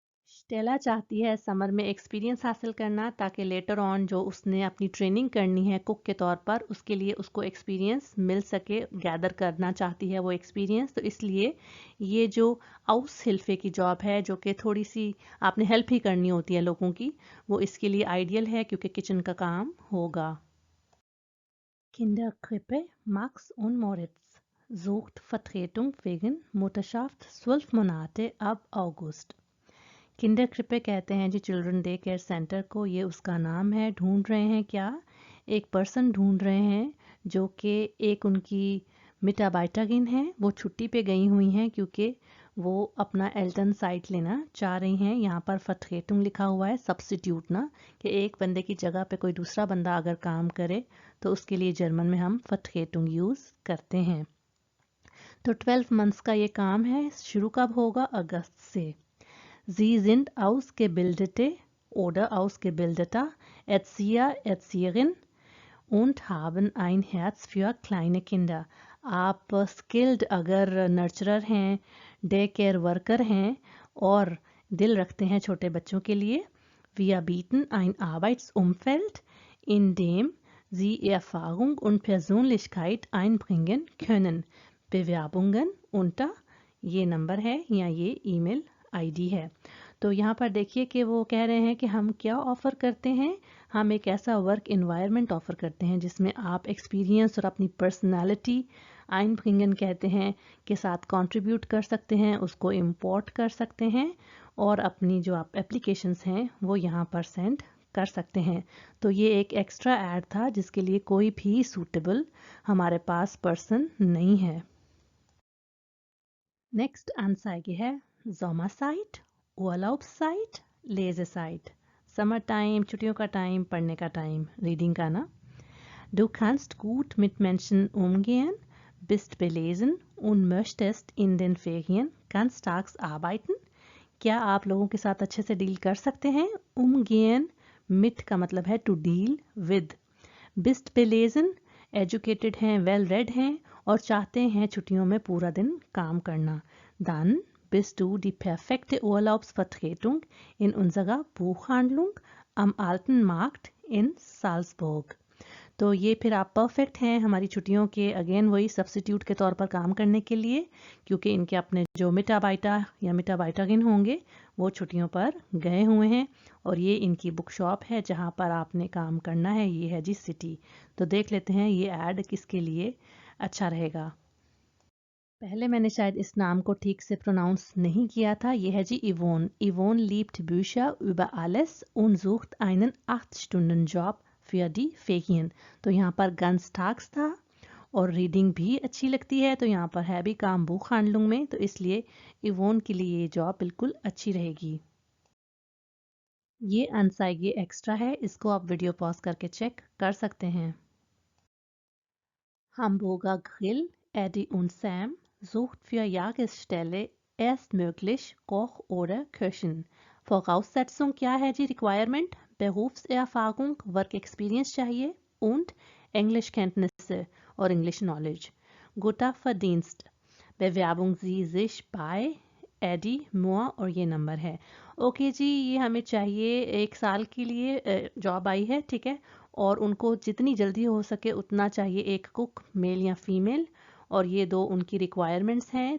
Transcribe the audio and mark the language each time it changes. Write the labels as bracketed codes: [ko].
[hi] Stella चाहती है summer में एक्सपीरियंस हासिल करना, ताकि लेटर ऑन जो उसने अपनी ट्रेनिंग करनी है कुक के तौर पर, उसके लिए उसको एक्सपीरियंस मिल सके, गैदर करना चाहती है वो एक्सपीरियंस। तो इसलिए ये जो आउस हिल्फे की जॉब है, जो कि थोड़ी सी आपने हेल्प ही करनी होती है लोगों की, वो इसके लिए आइडियल है क्योंकि किचन का काम होगा। [de] Kinderkrippe Max und Moritz sucht Vertretung wegen Mutterschaft 12 Monate ab August। [hi] Kinder क्रिपे कहते हैं जी चिल्ड्रन डे केयर सेंटर को, ये उसका नाम है। ढूंढ रहे हैं क्या, एक पर्सन ढूंढ रहे हैं जो कि एक उनकी मिटाबाइटागिन है, वो छुट्टी पे गई हुई हैं क्योंकि वो अपना एल्टन साइट लेना चाह रही हैं। यहाँ पर फतखेटुंग लिखा हुआ है, सब्स्टिट्यूट ना, कि एक बंदे की जगह पे कोई दूसरा बंदा अगर काम करे तो उसके लिए जर्मन में हम फतखेटुंग यूज़ करते हैं। तो 12 मंथ्स का ये काम है, शुरू कब होगा, अगस्त से। [de] Sie sind ausgebildete oder ausgebildeter Erzieher, Erzieherin und haben ein Herz für kleine Kinder। [hi] आप स्किल्ड अगर नर्चरर हैं, डे केयर वर्कर हैं और दिल रखते हैं छोटे बच्चों के लिए। [de] Wir bieten ein Arbeitsumfeld, in dem Sie Erfahrung und Persönlichkeit einbringen können। Bewerbungen unter, [hi] ये नंबर है या ये ईमेल आईडी है। तो यहाँ पर देखिए कि वो कह रहे हैं कि हम क्या ऑफ़र करते हैं, हम एक ऐसा वर्क इन्वायरमेंट ऑफ़र करते हैं जिसमें आप एक्सपीरियंस और अपनी पर्सनालिटी, आइनब्रिंगन कहते हैं, के साथ कंट्रीब्यूट कर सकते हैं, उसको इंपोर्ट कर सकते हैं और अपनी जो आप एप्लीकेशंस हैं वो यहाँ पर सेंड कर सकते हैं। तो ये एक एक्स्ट्रा ऐड था जिसके लिए कोई भी सूटेबल हमारे पास पर्सन नहीं है। [de] नेक्स्ट Anzeige [hi] है [de] Sommerzeit, Urlaubszeit, Lesezeit। [hi] Summer time, छुट्टियों का टाइम, पढ़ने का टाइम, रीडिंग का ना। [de] Du kannst gut mit Menschen umgehen, bist belesen und möchtest in den Ferien ganztags arbeiten। [hi] क्या आप लोगों के साथ अच्छे से डील कर सकते हैं। [de] umgehen mit [hi] का मतलब है [en] to deal with। [de] bist belesen [hi] educated हैं, वेल रेड हैं और चाहते हैं छुट्टियों में पूरा दिन काम करना। [de] Dann bist du die perfekte Urlaubsvertretung in unserer Buchhandlung am Alten Markt in Salzburg। [hi] तो ये फिर आप परफेक्ट हैं हमारी छुट्टियों के, अगेन वही सब्स्टिट्यूट के तौर पर काम करने के लिए, क्योंकि इनके अपने जो मिटाबाइटा या मिटाबाइटागिन होंगे वो छुट्टियों पर गए हुए हैं और ये इनकी बुक शॉप है जहाँ पर आपने काम करना है, ये है जी सिटी। तो देख लेते हैं ये ऐड किसके लिए अच्छा रहेगा। पहले मैंने शायद इस नाम को ठीक से प्रोनाउंस नहीं किया था, ये है जी Yvonne. [de] इवोन liebt Bücher über alles und sucht einen 8-Stunden-Job für die Ferien। [hi] तो यहाँ पर ganztags था और रीडिंग भी अच्छी लगती है, तो यहाँ पर है भी काम बुखहांडलुंग में, तो इसलिए इवोन के लिए ये जॉब बिल्कुल अच्छी रहेगी। ये अनसाइगे एक्स्ट्रा है, इसको आप वीडियो पॉज करके चेक कर सकते हैं। [de] Hamburger Grill, Eddie und Sam sucht für Jahresstelle erstmöglich Koch oder Köchin। [hi] Voraussetzung क्या है जी, रिक्वायरमेंट berufserfahrung, वर्क एक्सपीरियंस चाहिए [de] und Englischkenntnisse [hi] और English knowledge. [de] Guter Verdienst, Bewerbung Sie sich bei एडी मोआ [hi] और ये नंबर है। ओके जी, ये हमें चाहिए 1 साल के लिए जॉब आई है, ठीक है, और उनको जितनी जल्दी हो सके उतना चाहिए, एक कुक मेल या फीमेल, और ये 2 उनकी रिक्वायरमेंट्स हैं।